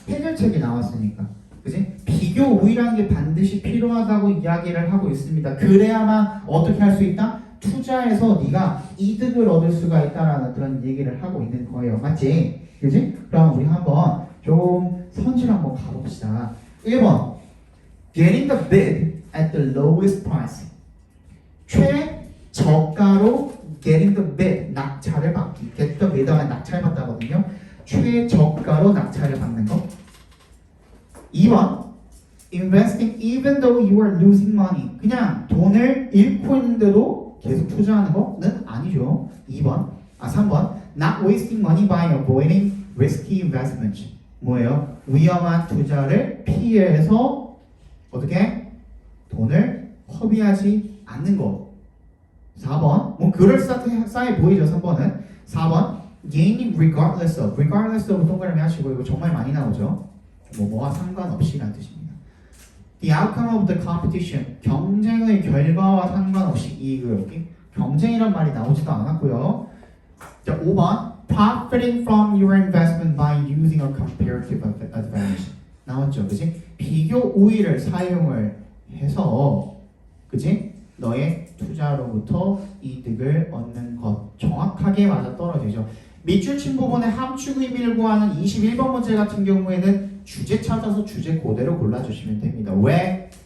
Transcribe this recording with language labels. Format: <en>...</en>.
<ko>해결책이 나왔으니까. 그지? 비교 우위라는 게 반드시 필요하다고 이야기를 하고 있습니다. 그래야만 어떻게 할 수 있다? 투자해서 네가 이득을 얻을 수가 있다라는 그런 얘기를 하고 있는 거예요. 맞지? 그지? 그럼 우리 한번 좀 선지를 한번 가봅시다.</ko> <en>1번 Getting the bid at the lowest price.</en> <ko>최저가로</ko> <en>Getting the bid,</en> <ko>낙찰을 받기.</ko> <en>Get the bid</en> <ko>하면 낙찰 받다거든요. 최저가로 낙찰을 받는 거.</ko> <en>2번 Investing even though you are losing money.</en> <ko>그냥 돈을 잃고 있는데도 계속 투자하는 거는 아니죠.</ko> <en>3번 Not wasting money by avoiding risky investments.</en> <ko>뭐예요? 위험한 투자를 피해서 어떻게? 돈을 허비하지 않는 거. 4번 뭐 그럴싸해 보이죠. 3번은 4번</ko> <en>Gaining regardless of.</en> <ko>regardless of 동그라미 하시고 이거 정말 많이 나오죠. 뭐와 상관없이라는 뜻입니다.</ko> <en>The outcome of the competition.</en> <ko>경쟁의 결과와 상관없이 이익을 얻기. 경쟁이란 말이 나오지도 않았고요. 자, 5번</ko> <en>Profiting from your investment by using a comparative advantage.</en> <ko>나왔죠, 그지? 비교 우위를 사용을 해서, 그지? 너의 투자로부터 이득을 얻는 것. 정확하게 맞아떨어지죠. 밑줄 친 부분의 함축 의미를 구하는 21번 문제 같은 경우에는 주제 찾아서 주제 그대로 골라주시면 됩니다. 왜?</ko>